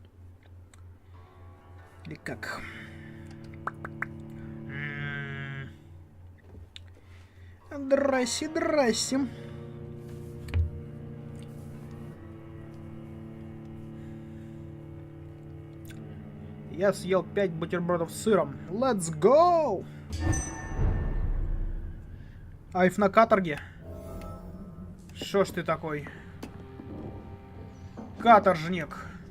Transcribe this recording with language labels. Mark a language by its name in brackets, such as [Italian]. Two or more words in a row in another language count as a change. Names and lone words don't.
[Russian] Или как? Здрасте, здрасте. Я съел 5 бутербродов с сыром. [English] Let's go! [Russian] Айф на каторге. Шо ж ты такой? Каторжник.